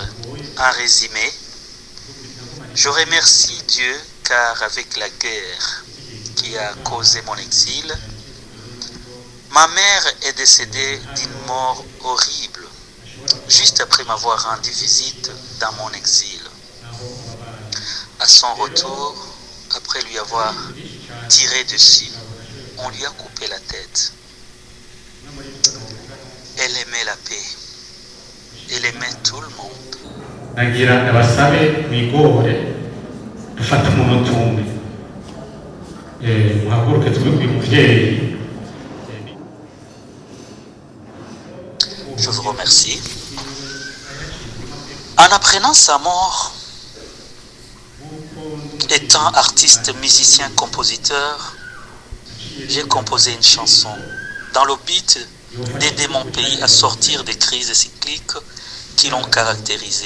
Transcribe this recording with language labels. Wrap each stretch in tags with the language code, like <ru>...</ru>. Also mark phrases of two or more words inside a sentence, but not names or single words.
<fr>En résumé, je remercie Dieu car avec la guerre qui a causé mon exil, ma mère est décédée d'une mort horrible juste après m'avoir rendu visite dans mon exil. À son retour, après lui avoir tiré dessus, on lui a coupé la tête. Elle aimait la paix. Elle aimait tout le monde.</fr> <rn>Nagira ndabasabe mwigore dufata umuntu umwe muhaguruke tube muvyeyi.</rn> <fr>Je vous remercie. En apprenant sa mort, étant artiste, musicien, compositeur, j'ai composé une chanson dans le but d'aider mon pays à sortir des crises cycliques qui l'ont caractérisé.</fr>